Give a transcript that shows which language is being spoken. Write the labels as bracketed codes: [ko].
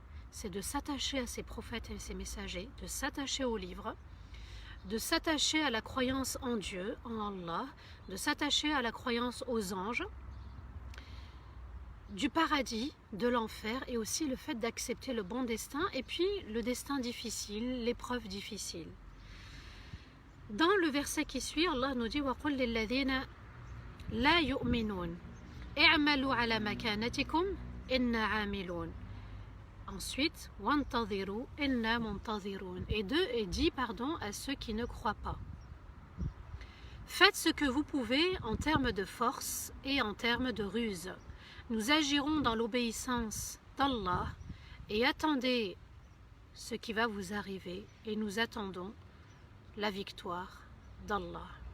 [fr] C'est de s'attacher à ces prophètes et ces messagers, de s'attacher aux livres, de s'attacher à la croyance en Dieu, en Allah, de s'attacher à la croyance aux anges, du paradis, de l'enfer, et aussi le fait d'accepter le bon destin et puis le destin difficile, l'épreuve difficile. Dans le verset qui suit, Allah nous dit [ar] وَقُلْ لِلَّذِينَ لَا يُؤْمِنُونَ اعْمَلُوا عَلَى مَكَانَتِكُمْ إِنَّا عَامِلُونَ. [fr] Ensuite, [ar] وَانْتَظِرُوا إِنَّا مُنْتَظِرُونَ. [fr] Et dit à ceux qui ne croient pas. Faites ce que vous pouvez en termes de force et en termes de ruse. Nous agirons dans l'obéissance d'Allah et attendez ce qui va vous arriver et nous attendons la victoire d'Allah.